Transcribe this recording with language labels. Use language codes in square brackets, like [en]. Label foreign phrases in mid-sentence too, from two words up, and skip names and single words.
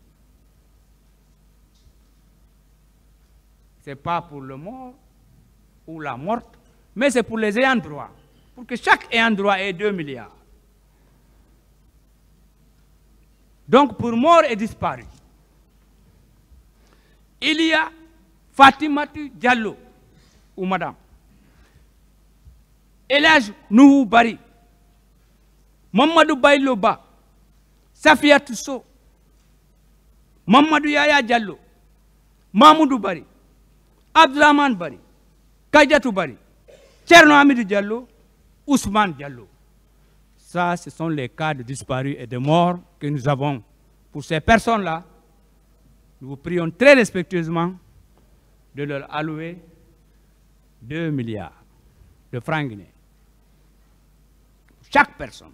[fr] ce n'est pas pour le mort ou la morte, mais c'est pour les ayants droit, pour que chaque ayant droit ait 2 milliards. Donc pour mort et disparu, il y a Fatimatu Diallo, ou madame, Elhadj Nuhu Bari, Mamadou Bayloba, Safia Tousso, Mamadou Yaya Diallo, Mahmoudou Bari, Abdraman Bari, Kadiatou Bari, Tcherno Hamidou Diallo, Ousmane Diallo. Ça, ce sont les cas de disparus et de morts que nous avons. Pour ces personnes-là, nous vous prions très respectueusement de leur allouer 2 milliards de francs guinéens. Chaque personne.